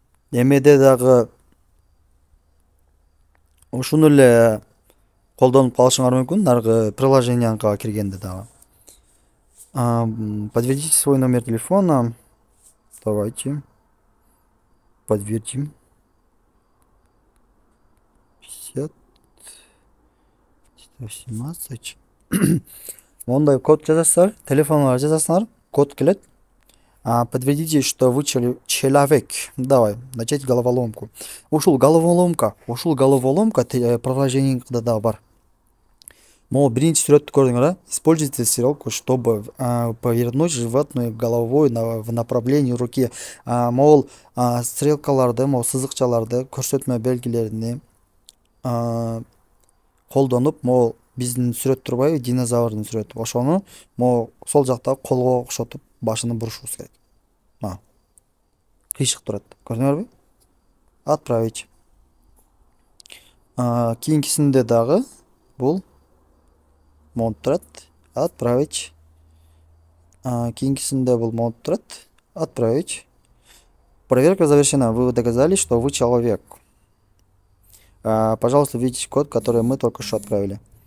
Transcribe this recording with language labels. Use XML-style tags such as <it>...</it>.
<ky>Эмеде дагы ушуну эле колдонуп калышыңар мүмкүн. Наркы приложениянга киргенде дагы.</ky> <ru>Подтвердите свой номер телефона. Давайте. Подтвердим. 50 18.</ru> <ky>Мондай код жазасыздар, телефонга жазасыңар, код келет.</ky> <ru>Подтвердите, что вы человек. Давай, начать головоломку.</ru> <ky>Ушул головоломка приложениеңде да бар. Могу биринчи сүрөттү көрдүңөр,</ky> <ru>Используйте стрелку, чтобы повернуть животную головой в направлении руки.</ru> <ky>Могул стрелкаларды, сызыкчаларды, көрсөтмө белгилерини колдонуп, могул биздин сүрөт турбайбы, динозаврдын сүрөтү. Ошону могу сол жакта колго окшотуп башын бурушубуз керек. Кыйшык турат. Көрдүңөрбү? Отправить. Кийинкисинде дагы бул монт турат. Отправить. Кийинкисинде бул монт турат.</ky> <ru>Отправить. Проверка завершена. Вы доказали, что вы человек. Пожалуйста, введите код, который мы только что отправили.</ru>